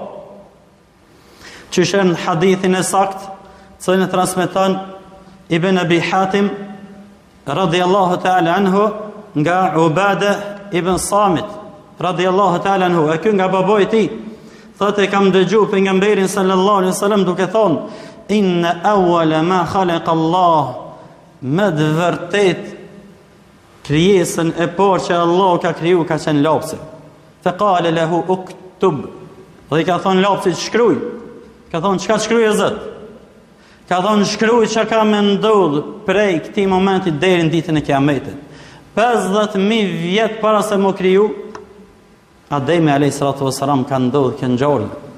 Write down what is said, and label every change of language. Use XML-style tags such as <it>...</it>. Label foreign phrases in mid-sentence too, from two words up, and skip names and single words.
<sq>Që shën hadithin e sakt, cilin e transmeton Ibn Abi Hatim</sq> <ar>رضي الله تعالى عنه</ar> <sq>nga Ubada ibn Samit</sq> <ar>رضي الله تعالى عنه,</ar> <sq>e ky nga baboi i tij. Thotë kam dëgjuar pejgamberin</sq> <ar>صلى الله عليه وسلم</ar> <sq>duke thonë</sq> <ar>إن أول ما خلق الله,</ar> <sq>me të vërtet krijesën e parë që Allah ka kriju ka qenë lapsi.</sq> <ar>فقال له اكتب,</ar> <sq>dhe i ka thonë lapsit shkruaj. Ka thonë çka shkruaj Zot? Ka thonë shkruaj çka ka me ndodh prej këtij momenti deri në ditën e Kiametit. 50.000 vjet para se më kriju, Ademi</sq> <ar>عليه الصلاة والسلام</ar> <sq>ka ndodhur kjo ngjarje.</sq>